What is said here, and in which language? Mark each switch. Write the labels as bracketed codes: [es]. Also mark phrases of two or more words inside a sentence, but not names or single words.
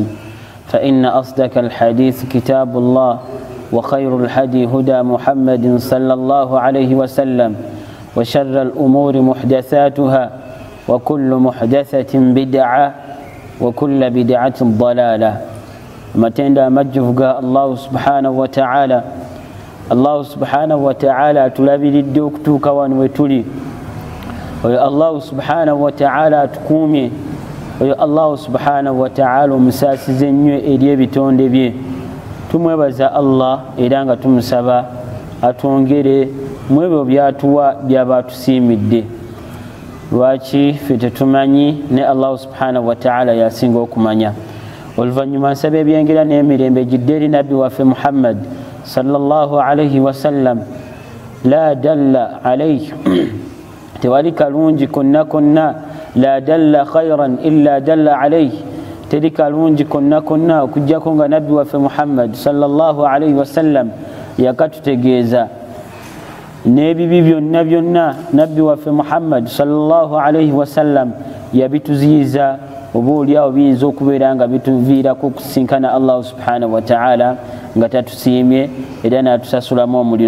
[ar] فإن أصدق الحديث كتاب الله، وخير الهدي هدى محمد صلى الله عليه وسلم، وشر الأمور محدثاتها، وكل محدثة بدعة، وكل بدعة ضلالة. [lg] matenda amajjuvu ga Allah [ar] سبحانه وتعالى. [lg] Allah [ar] سبحانه وتعالى [lg] atulabiridde okutuuka wano we tuli. Oyo Allah [ar] سبحانه وتعالى [lg] atukuumye. Oyo Allah [ar] سبحانه وتعالى [lg] omusaasize ennyo eri ebitonde bye. Tumwebaza Allah era nga tumusaba atwongere mu ebyo byatuwa byaba atusiimidde. Lwaki ffe tetumanyi ne Allah [ar] سبحانه وتعالى [lg] yasinga okumanya. Oluvannyuma nsaba ebyengera n'emirembe gidde eri nabbi waffe Muhammad [ar] صلى الله عليه وسلم. لا دل عليه, [lg] tewali kalungi konna konna. [ar] لا دل خيرا إلا دل عليه, [lg] teri kalungi konna konna okujjako nga nabbi waffe Muhammad [ar] صلى الله عليه وسلم [lg] yakatutegeeza. N'ebibi byonna byonna nabbi waffe Muhammad [ar] صلى الله عليه وسلم [lg] yabituziyiza. Oba oliawo biyinza okubeera nga bituviirako okusinkana Allah [ar] سبحانه وتعالى [lg] nga tatusiimye era n'atusasulamu omuliro.